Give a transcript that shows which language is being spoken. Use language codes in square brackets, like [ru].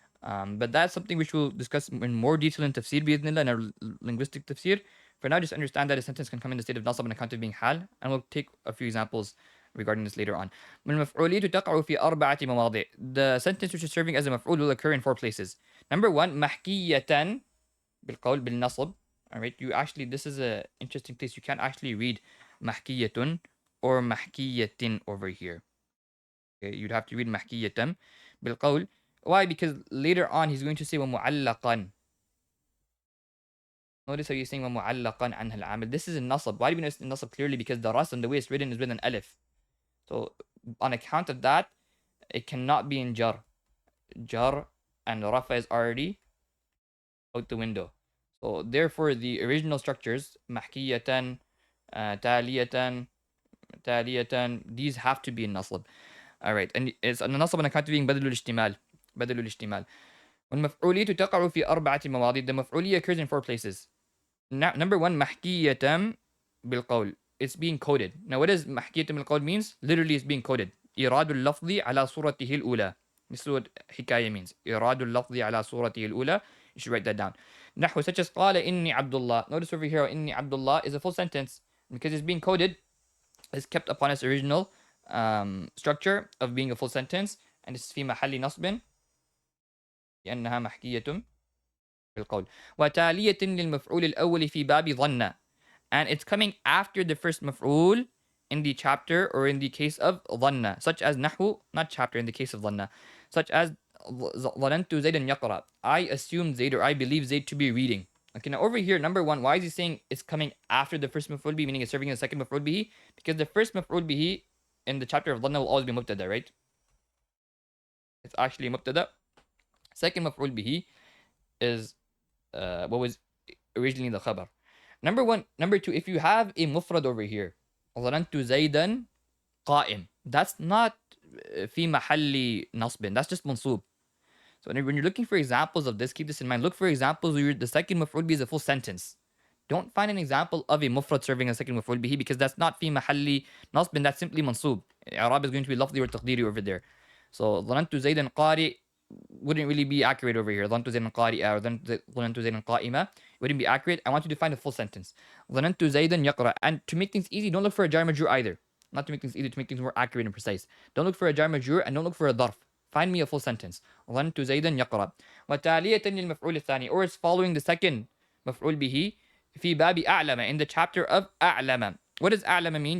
[en] But that's something which we'll discuss in more detail in Tafsir bi'idhnillah, in our linguistic Tafsir. For now, just understand that a sentence can come in the state of nasab on account of being hal, and we'll take a few examples regarding this later on. [ar] وَالْمَفْعُولِيَّةُ تَقَعُ فِي أَرْبَعَةِ مَوَاضِعٍ. [en] The sentence which is serving as a maf'ul will occur in 4 places. Number 1, [ar] مَحْكِيَّةً بالقول بالنصب. [en] Alright, you actually, this is a interesting place. You can't actually read محكية or محكية over here. Okay, you'd have to read [ar] محكية بالقول. [en] Why? Because later on he's going to say ومعلقا. Notice how you're saying [ar] ومعلقا عنها العامل. [en] This is in nasab. Why do we know it's in nasab clearly? Because the ras and the way it's written is with an alif. So on account of that, it cannot be in jar. Jar and rafa is already out the window. So therefore, the original structures, mahkiyatan, taliyatan, these have to be in nasab. Alright, and it's an nasab on account of being badalul ishtimal. Badalul ishtimal. [ar] والمفعولية تقع في 4 مواضع. [en] The maf'uliyya occurs in 4 places. Number 1, mahkiyatan bilqawl. It's being coded. Now what does mahkiyatan bilqawl means? Literally it's being coded. [ar] إيراد اللفظ على صورته الأولى. [en] This is what hikayah means. [ar] إيراد اللفظ على صورته الأولى. [en] You should write that down. [ar] Nahwu, [en] such as [ar] قال إني عبد الله. [en] Notice over here, [ar] إني عبد الله [en] is a full sentence. Because it's being coded, it's kept upon its original structure of being a full sentence. And it's [ar] في محل نصب لأنها محكية بالقول. وتالية للمفعول الأول في باب ظن. [en] And it's coming after the first maf'ul in the chapter or in the case of ظن. Such as نحو, not chapter, in the case of ظن. Such as [ar] ظننت زيدا يقرأ. [en] I assume Zayd, or I believe Zayd to be reading. Okay, now over here, number 1, why is he saying it's coming after the first maf'ul bihi, meaning it's serving as the second maf'ul bihi? Because the first maf'ul bihi in the chapter of dhanna will always be mubtada, right? It's actually mubtada. Second maf'ul bihi is what was originally the khabar. Number 2, if you have a mufrad over here, [ar] ظننت زيدا قائم, [en] that's not [ar] في محل نصب, [en] that's just mansub. So when you're looking for examples of this, keep this in mind. Look for examples where the second maf'ul bihi is a full sentence. Don't find an example of a mufrad serving as second maf'ul bihi, because that's not fi mahalli nasb, that's simply mansub. I'rab is going to be lafzi or taqdiri over there. So [ar] ظننت زيدا قارئ [en] wouldn't really be accurate over here. [ar] ظننت زيدا قارئا [en] or [ar] ظننت زيدا قائمة [en] wouldn't be accurate. I want you to find a full sentence. [ar] ظننت زيدا يقرأ. [en] And to make things easy, don't look for a jar majrur either. Not to make things easy, to make things more accurate and precise. Don't look for a jar majrur and don't look for a ظرف. Find me a full sentence. [ar] ظننت زيدا يقرأ. وتالية للمفعول الثاني, [en] or it's following the second [ar] مفعول به في باب أعلم, [en] in the chapter of أعلم. What does أعلم mean?